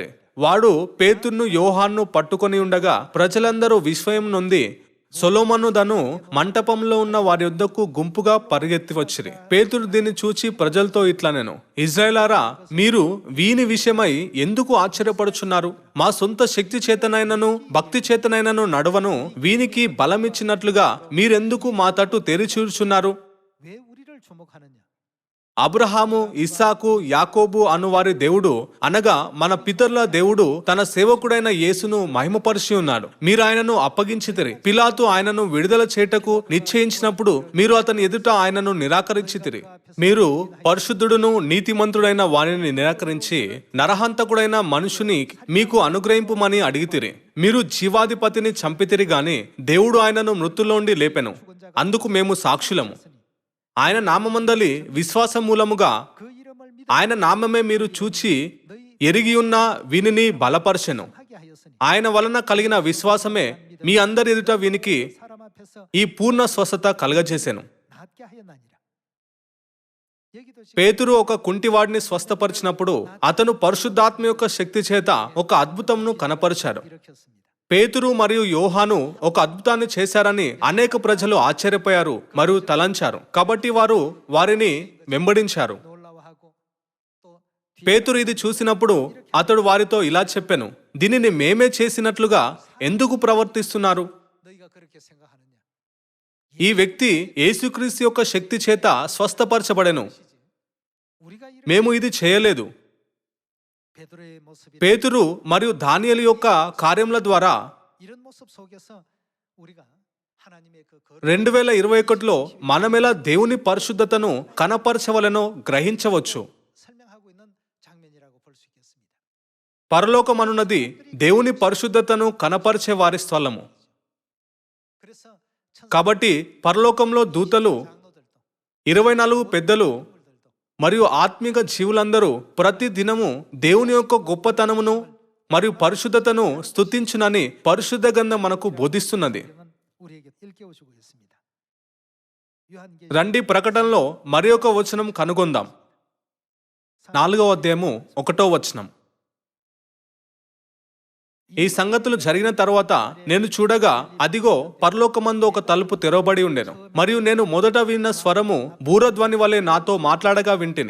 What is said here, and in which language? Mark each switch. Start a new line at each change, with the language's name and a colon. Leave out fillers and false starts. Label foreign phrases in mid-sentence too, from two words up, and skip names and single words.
Telugu: వాడు పేతురును యోహాన్ను పట్టుకొని ఉండగా ప్రజలందరూ విస్మయం నొంది సొలొమోను దను మంటపంలో ఉన్న వారి యొద్దకు గుంపుగా పరిగెత్తి వచ్చిరి. పేతురు దీన్ని చూచి ప్రజలతో ఇట్లనెను, ఇజ్రాయేలారా, మీరు వీని విషయమై ఎందుకు ఆశ్చర్యపడుచున్నారు? మా సొంత శక్తి చేతనైనను భక్తి చేతనైనను నడవను వీనికి బలమిచ్చినట్లుగా మీరెందుకు మా తట్టు తెరిచూచున్నారు?
Korean: 왜 우리를 주목하느냐?
Telugu: అబ్రహాము, ఇస్సాకు, యాకోబు అను వారి దేవుడు అనగా మన పితరుల దేవుడు తన సేవకుడైన యేసును మహిమపరిచి ఉన్నాడు. మీరు ఆయనను అప్పగించితిరి. పిలాతు ఆయనను విడుదల చేయుటకు నిశ్చయించినప్పుడు మీరు అతని ఎదుట ఆయనను నిరాకరించితిరి. మీరు పరిశుద్ధుడును నీతిమంతుడైన వానిని నిరాకరించి నరహంతకుడైన మనుషుని మీకు అనుగ్రహింపుమని అడిగితిరి. మీరు జీవాధిపతిని చంపితిరి గాని దేవుడు ఆయనను మృతుల్లోండి లేపెను. అందుకు మేము సాక్షులము. ఆయన నామమందలి విశ్వాసం మూలముగా
Korean: 그 이름을 믿어
Telugu: ఆయన నామమే మీరు చూచి ఎరిగియున్న వీనిని బలపరచెను.
Korean: 하게 하였으니
Telugu: ఆయన వలన కలిగిన విశ్వాసమే మీ అందరి ఎదుట వీనికి
Korean: 사람 앞에서
Telugu: ఈ పూర్ణ స్వస్థత కలగజేసెను.
Korean: 낫게 하였나니라. 여기도 지금
Telugu: పేతురు ఒక కుంటివాడిని స్వస్థపరిచినప్పుడు అతను పరిశుద్ధాత్మ యొక్క శక్తి చేత ఒక అద్భుతంను కనపరిచారు.
Korean: 일으켰습니다.
Telugu: పేతురు మరియు యోహాను ఒక అద్భుతాన్ని చేశారని అనేక ప్రజలు ఆశ్చర్యపోయారు మరియు తలంచారు. కాబట్టి వారు వారిని వెంబడించారు.
Korean: 놀라워하고 또
Telugu: పేతురు ఇది చూసినప్పుడు అతడు వారితో ఇలా చెప్పెను, దీనిని మేమే చేసినట్లుగా ఎందుకు ప్రవర్తిస్తున్నారు?
Korean: 너희가 그렇게 생각하느냐?
Telugu: ఈ వ్యక్తి యేసుక్రీస్తు యొక్క శక్తి చేత స్వస్థపరచబడెను.
Korean: 우리가 이런
Telugu: మేము ఇది చేయలేదు.
Korean: 베드로의 모습이
Telugu: పేతురు మరియు దానియేలు యొక్క కార్యముల ద్వారా
Korean: 이런 모습 속에서 우리가 하나님의 그 거룩
Telugu: 2021లో మనమెలా దేవుని పరిశుద్ధతను కనపరచవలెనో గ్రహించవచ్చు.
Korean: 설명하고 있는 장면이라고 볼 수 있겠습니다.
Telugu: పరలోకమనున్నది దేవుని పరిశుద్ధతను కనపరిచే వారి స్థలము.
Korean: 그래서
Telugu: కాబట్టి పరలోకంలో దూతలు,
Korean: 장로들도
Telugu: 24 పెద్దలు
Korean: 들도
Telugu: మరియు ఆత్మిక జీవులందరూ ప్రతి దినము దేవుని యొక్క గొప్పతనమును మరియు పరిశుద్ధతను స్తుతించునని పరిశుద్ధ గ్రంథం మనకు బోధిస్తున్నది.
Korean: 우리에게 일깨워주고 있습니다. 요한계시록
Telugu: రండి ప్రకటనలో మరి ఒక వచనం కనుగొందాం. 4వ అధ్యాయము 1వ వచనం. ఈ సంగతులు జరిగిన తరువాత నేను చూడగా అదిగో పరలోకమందు ఒక తలుపు తెరవబడి ఉండెను. మరియు నేను మొదట విన్న స్వరము బూరధ్వని వలె నాతో మాట్లాడగా వింటిని.